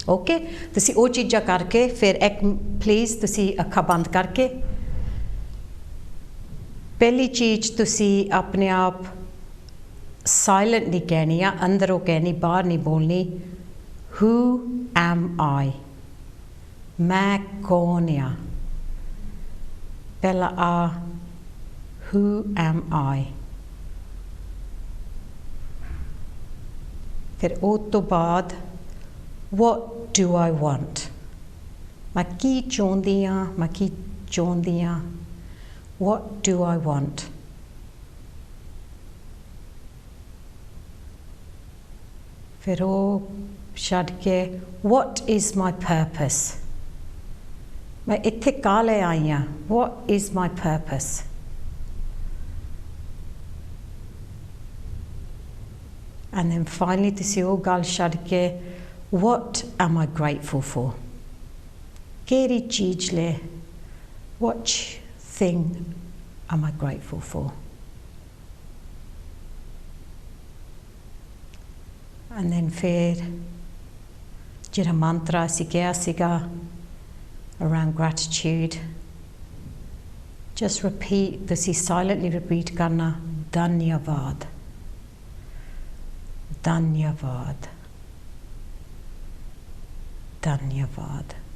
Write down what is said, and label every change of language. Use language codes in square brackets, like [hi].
[pa] Okay ਤੁਸੀਂ ਉਹ ਚੀਜ਼ਾਂ ਕਰਕੇ ਫਿਰ ਇੱਕ ਪਲੀਜ਼ ਤੁਸੀਂ ਅੱਖਾਂ ਬੰਦ ਕਰਕੇ ਪਹਿਲੀ ਚੀਜ਼ ਤੁਸੀਂ ਆਪਣੇ ਆਪ ਸਾਇਲੈਂਟਲੀ ਕਹਿਣੀ ਆ ਅੰਦਰੋਂ ਕਹਿਣੀ ਬਾਹਰ ਨਹੀਂ ਬੋਲਣੀ [en] Who am I? [pa] ਮੈਂ ਕੌਣ ਆ ਪਹਿਲਾ ਆ [en] Who am I? [pa] ਫਿਰ ਉਹ ਤੋਂ ਬਾਅਦ [en] What do I want? [pa] ਮੈਂ ਕੀ ਚਾਹੁੰਦੀ ਆ ਮੈਂ ਕੀ ਚਾਹੁੰਦੀ ਆ [en] What do I want? [pa] ਫਿਰ ਉਹ ਛੱਡ ਕੇ [en] what is my purpose? [pa] ਮੈਂ ਇੱਥੇ ਕਾਹ ਲਈ ਆਈ ਹਾਂ [en] what is my purpose? And then finally [pa] ਤੁਸੀਂ ਉਹ ਗੱਲ ਛੱਡ ਕੇ [en] what am I grateful for? [pa] ਕਿਹੜੀ ਚੀਜ਼ ਲਈ [en] what thing am I grateful for? [pa] And then ਫਿਰ ਜਿਹੜਾ mantra ਅਸੀਂ ਕਿਹਾ ਸੀਗਾ [en] around gratitude just repeat [pa] ਤੁਸੀਂ silently repeat ਕਰਨਾ ਧੰਨਵਾਦ ਧੰਨਵਾਦ ਧੰਨਵਾਦ